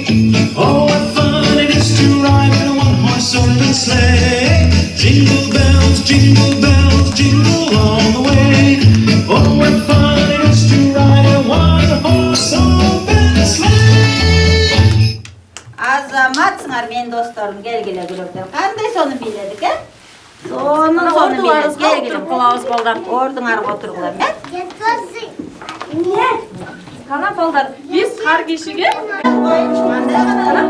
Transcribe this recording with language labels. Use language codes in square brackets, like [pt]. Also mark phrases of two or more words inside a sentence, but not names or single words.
[en] Oh, what fun it is to ride in a one-horse open sleigh. Jingle bells, jingle all the way. Oh, what fun it is to ride in a one-horse open sleigh. [ky] Азаматсыңар мен досторум, келгиле күрөктөр. Кандай соны бийледик, э? Соны Ордуңарыбызга бийледик. отуруп калабыз балдар. Ордуңарга отургула, э? Кана балдар, биз кар кишиге Кандай гана